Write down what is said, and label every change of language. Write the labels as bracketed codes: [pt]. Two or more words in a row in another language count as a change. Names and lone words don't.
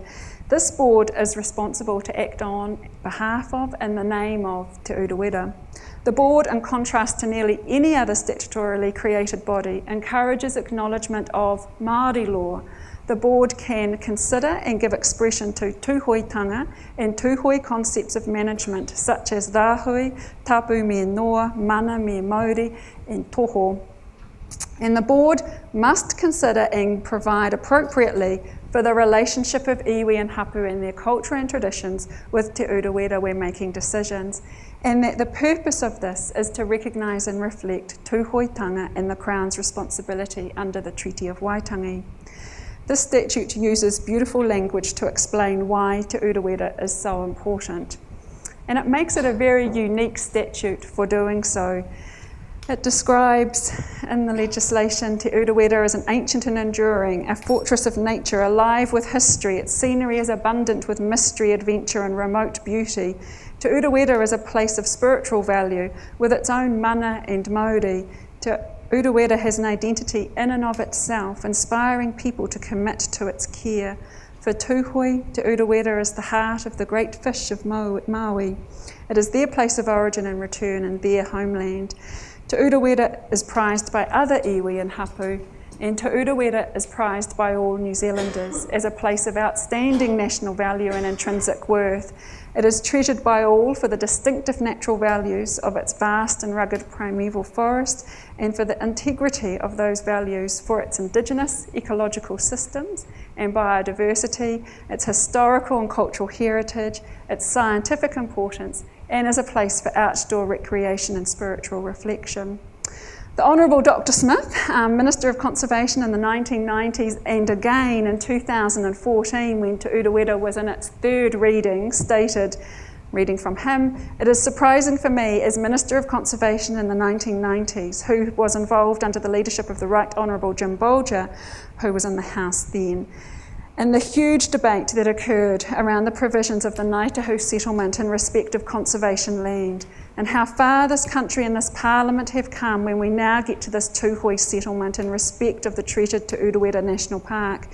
[en] This board is responsible to act on behalf of and the name of Te Urewera. The board, in contrast to nearly any other statutorily created body, encourages acknowledgement of Māori law. The board can consider and give expression to tūhoitanga and tūhoi concepts of management, such as rāhui, [mi] tapu me noa, mana me Maori, [en] and toho. And the board must consider and provide appropriately for the relationship of iwi and hapu and their culture and traditions with te urewera when making decisions, and that the purpose of this is to recognise and reflect tūhoitanga and the Crown's responsibility under the Treaty of Waitangi. This statute uses beautiful language to explain why te urewera is so important. And it makes it a very unique statute for doing so. It describes in the legislation te urewera as an ancient and enduring, a fortress of nature, alive with history. Its scenery is abundant with mystery, adventure and remote beauty. Te urewera is a place of spiritual value with its own mana and mauri. Te urewera has an identity in and of itself, inspiring people to commit to its care. For tūhoi, te urewera is the heart of the great fish of Maui. It is their place of origin and return and their homeland. Te urewera is prized by other iwi and hapu, and te urewera is prized by all New Zealanders as a place of outstanding national value and intrinsic worth. It is treasured by all for the distinctive natural values of its vast and rugged primeval forest, and for the integrity of those values for its indigenous ecological systems and biodiversity, its historical and cultural heritage, its scientific importance, and as a place for outdoor recreation and spiritual reflection. The Honourable Dr. Smith, Minister of Conservation in the 1990s and again in 2014 when te urewera was in its third reading, stated, reading from him, "It is surprising for me as Minister of Conservation in the 1990s, who was involved under the leadership of the Right Honourable Jim Bolger, who was in the House then, and the huge debate that occurred around the provisions of the Ngāi settlement in respect of conservation land, and how far this country and this Parliament have come when we now get to this tūhoi settlement in respect of the treated te urewera National Park.